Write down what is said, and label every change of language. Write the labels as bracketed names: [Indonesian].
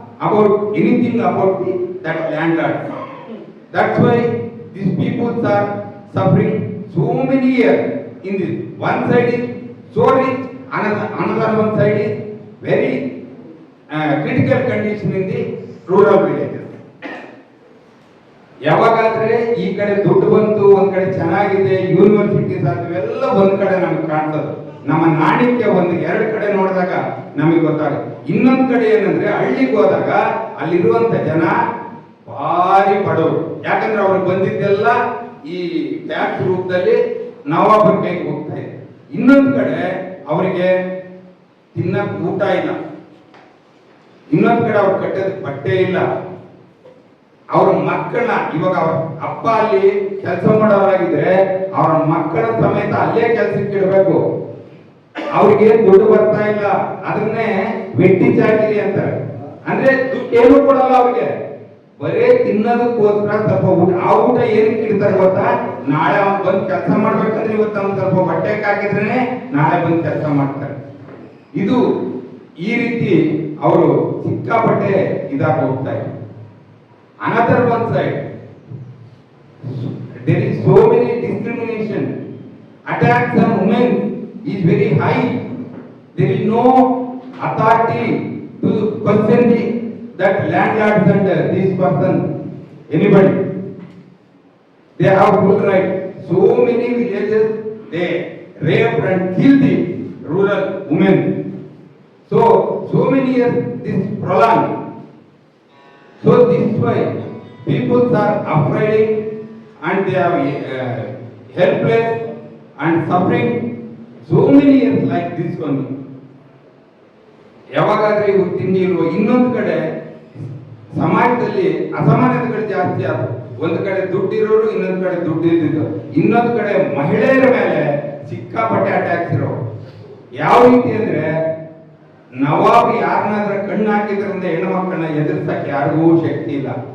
[English] about anything about that landlord. That's why these people are suffering so many years in this. One side is so rich, another one side is very critical condition in the rural villages. [Kannada] ಯಾವಾಗಾದ್ರೆ ಈ ಕಡೆ ದುಡ್ಡು ಬಂತು, ಒಂದ್ ಕಡೆ ಚೆನ್ನಾಗಿದೆ, universities ಅವೆಲ್ಲ ಒಂದ್ ಕಡೆ ನಮ್ಗೆ ಕಾಣ್ತದೆ. ನಮ್ಮ ನಾಣ್ಯಕ್ಕೆ ಒಂದು ಎರಡು ಕಡೆ ನೋಡಿದಾಗ ನಮಗೆ ಗೊತ್ತಾಗುತ್ತೆ. ಇನ್ನೊಂದ್ ಕಡೆ ಏನಂದ್ರೆ ಹಳ್ಳಿಗೆ ಹೋದಾಗ ಅಲ್ಲಿರುವಂತ ಜನ ಭಾರಿ ಬಡವರು. ಯಾಕಂದ್ರೆ ಅವ್ರಿಗೆ ಬಂದಿದ್ದೆಲ್ಲ ಈ ಟ್ಯಾಕ್ಸ್ ರೂಪದಲ್ಲಿ ನವಾಬರ ಕೈಗೆ ಹೋಗ್ತಾ ಇದೆ. ಇನ್ನೊಂದ್ ಕಡೆ ಅವರಿಗೆ ತಿನ್ನಕ್ ಊಟ ಇಲ್ಲ, ಇನ್ನೊಂದ್ ಕಡೆ ಅವ್ರು ಕಟ್ಟೋದಕ್ಕೆ ಬಟ್ಟೆ ಇಲ್ಲ. ಅವ್ರ ಮಕ್ಕಳನ್ನ ಇವಾಗ ಅವ್ರ ಅಪ್ಪ ಅಲ್ಲಿ ಕೆಲಸ ಮಾಡೋರಾಗಿದ್ರೆ ಅವ್ರ ಮಕ್ಕಳ ಸಮೇತ ಅಲ್ಲೇ ಕೆಲಸಕ್ಕೆ ಇಡಬೇಕು. ಅವ್ರಿಗೆ ದುಡ್ಡು ಬರ್ತಾ ಇಲ್ಲ, ಅದನ್ನೇ ವೆಟ್ಟಿ ಚಾಕಿರಿ ಅಂತಾರೆ. ಅಂದ್ರೆ ದುಡ್ಡು ಏನು ಕೊಡಲ್ಲ ಅವ್ರಿಗೆ, ಬರೇ ತಿನ್ನೋದಕ್ಕೋಸ್ಕರ ಸ್ವಲ್ಪ ಊಟ. ಆ ಊಟ ಏನಕ್ಕೆ ಇಡ್ತಾರೆ ಗೊತ್ತಾ? ನಾಳೆ ಅವ್ನು ಬಂದು ಕೆಲಸ ಮಾಡ್ಬೇಕಂದ್ರೆ ಇವತ್ತು ಅವ್ನು ಸ್ವಲ್ಪ ಬಟ್ಟೆ ಹಾಕಿದ್ರೆ ನಾಳೆ ಬಂದು ಕೆಲಸ ಮಾಡ್ತಾರೆ. ಇದು ಈ ರೀತಿ ಅವರು ಸಿಕ್ಕಾಪಟ್ಟೆ ಇದಾಗ ಹೋಗ್ತಾ ಇದೆ. [English] Another one side, there is so many discrimination. Attacks on women is very high. There is no authority to question that landlords and this person, anybody. They have full right. So many villages they rape and kill the rural women. So many years this prolonged. So this way, people are afraid and they are helpless and suffering so many years like this one. [Kannada] ಯಾವಾಗಾದ್ರೆ ಇವು ತಿಂಡಿ ಇಲ್ವೋ. ಇನ್ನೊಂದು ಕಡೆ ಸಮಾಜದಲ್ಲಿ ಅಸಮಾನತೆಗಳು ಜಾಸ್ತಿ ಆದವು. ಒಂದು ಕಡೆ ದುಡ್ಡಿರೋರು, ಇನ್ನೊಂದು ಕಡೆ ದುಡ್ಡು ಇದ್ದಿದ್ದು, ಇನ್ನೊಂದು ಕಡೆ ಮಹಿಳೆಯರ ಮೇಲೆ ಸಿಕ್ಕಾಪಟ್ಟೆ ಅಟ್ಯಾಕ್ಸ್ ಇರೋ. ಯಾವ ರೀತಿ ಅಂದ್ರೆ ನವಾಬ್ ಯಾರನ್ನಾದ್ರೆ ಕಣ್ಣು ಹಾಕಿದ್ರಿಂದ ಹೆಣ್ಣು ಮಕ್ಕಳನ್ನ ಎದುರಿಸಕ್ಕೆ ಯಾರಿಗೂ ಶಕ್ತಿ ಇಲ್ಲ.